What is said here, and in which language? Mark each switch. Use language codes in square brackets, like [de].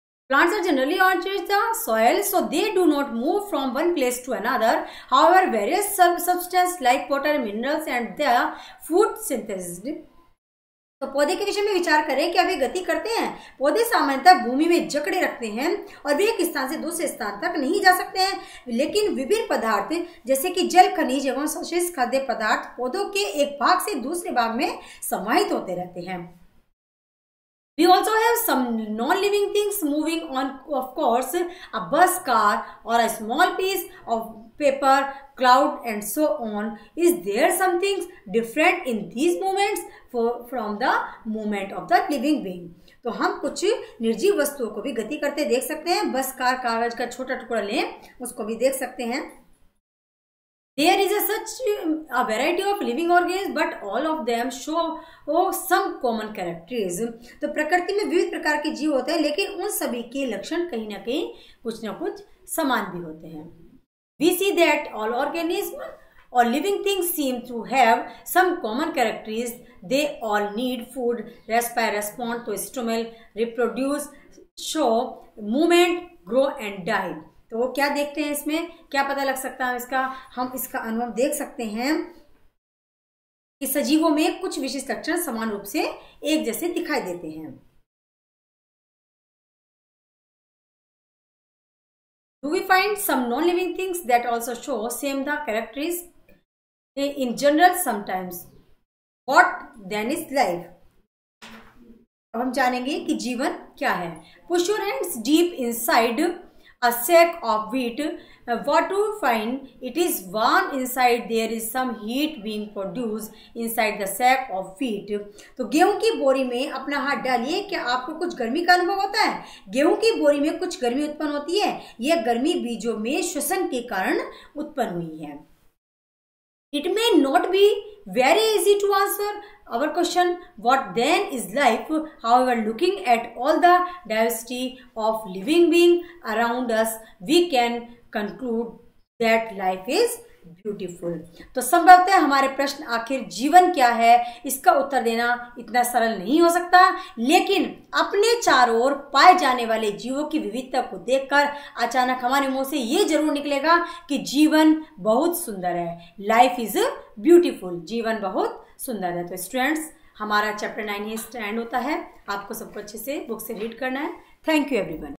[en] Plants are generally on the soil, so they do not move from one place to another. However, various substances like water, minerals and the food synthesis. [hi] तो पौधे के विषय में विचार करें, क्या वे गति करते हैं? पौधे सामान्यतः भूमि में जकड़े रखते हैं और वे एक स्थान से दूसरे स्थान तक नहीं जा सकते हैं. लेकिन विभिन्न पदार्थ जैसे कि जल, खनिज एवं अवशेष खाद्य पदार्थ पौधों के एक भाग से दूसरे भाग में समाहित होते रहते हैं. [en] We also have some non-living things moving on, of course, a bus, car or a small piece of paper, cloud and so on. Is there something different in these movements from the movement of the living being? [hi] तो हम कुछ निर्जीव वस्तुओं को भी गति करते देख सकते हैं. बस, कार, कागज का छोटा टुकड़ा लें उसको भी देख सकते हैं. [en] There is such a variety of living organisms, but all of them show some common characteristics. [hi] तो प्रकृति में विविध प्रकार के जीव होते हैं, लेकिन उन सभी के लक्षण कहीं ना कहीं कुछ ना कुछ समान भी होते हैं. [en] We see that all organisms or living things seem to have some common characteristics. They all need food, respond to stimuli, reproduce, show movement, grow and die. [hi] तो वो क्या देखते हैं इसमें, क्या पता लग सकता है इसका? हम इसका अनुभव देख सकते हैं कि सजीवों में कुछ विशिष्ट लक्षण समान रूप से एक जैसे दिखाई देते हैं. [en] Do we find some non-living things that also show same the characteristics in general? Sometimes what then is life. [hi] अब हम जानेंगे कि जीवन क्या है। [en] Push your hands deep inside a sack of wheat. What do you find? It is warm inside. There is some heat being produced inside the sack of wheat. [hi] तो गेहूं की बोरी में अपना हाथ डालिए, क्या आपको कुछ गर्मी का अनुभव होता है? गेहूं की बोरी में कुछ गर्मी उत्पन्न होती है। यह गर्मी बीजों में श्वसन के कारण उत्पन्न हुई है। [en] It may not be very easy to answer our question, what then is life? However, looking at all the diversity of living beings around us, we can conclude that life is beautiful. [hi] तो संभवतः हमारे प्रश्न आखिर जीवन क्या है, इसका उत्तर देना इतना सरल नहीं हो सकता, लेकिन अपने चारों ओर पाए जाने वाले जीवों की विविधता को देखकर अचानक हमारे मुंह से ये जरूर निकलेगा कि जीवन बहुत सुंदर है। [en] life is beautiful, [hi] जीवन बहुत सुंदर है। तो स्टूडेंट्स, हमारा चैप्टर 9 ही स्टैंड होता है। आपको सबको अच्छे से बुक से रीड करना है। [en] Thank you everyone.